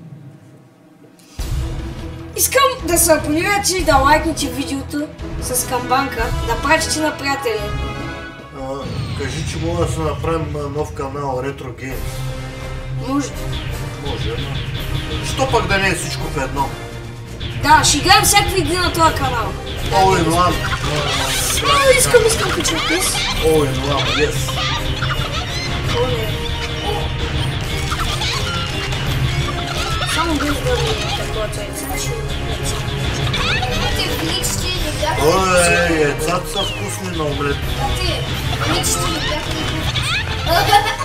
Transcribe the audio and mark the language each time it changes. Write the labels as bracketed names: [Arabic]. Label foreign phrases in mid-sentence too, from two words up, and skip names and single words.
[Bulgarian] Искам да се абонирате и да лайкнете видеото с камбанка, да пратите на приятели. Кажи, че мога да се направим нов канал Retro Games. Може. Може, но... Що пък да не е всичко в едно? Да, ще играем всякакви игри на този канал. [English] All in one. [Bulgarian] Искам кача пис. [English] All in one, yes. [Bulgarian] Само без да ми такова царица. Те глички не бяха... Ой, яйцата са вкусни на омлет. Те глички не бяха...